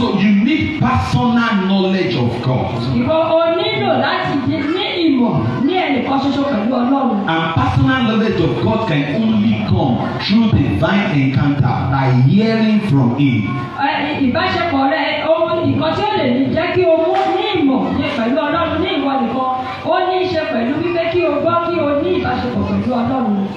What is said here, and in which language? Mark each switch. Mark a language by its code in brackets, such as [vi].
[en] So you need personal knowledge of God. [yo] Ìwọ o nílò láti ní ìmọ̀ ní ẹni ẹnìkan ṣoṣo pẹ̀lú Ọlọ́run. [en] And personal knowledge of God can only come through divine encounter by hearing from Him. [yo] Ìbáṣepọ̀ rẹ̀ ohun nǹkan tí ó lè jẹ́ kí o mú ní ìmọ̀ pẹ̀lú Ọlọ́run ní ìwọ nìkan ó ní í ṣe pẹ̀lú wípé kí o gbọ́ kí o ní ìbáṣepọ̀ pẹ̀lú Ọlọ́run.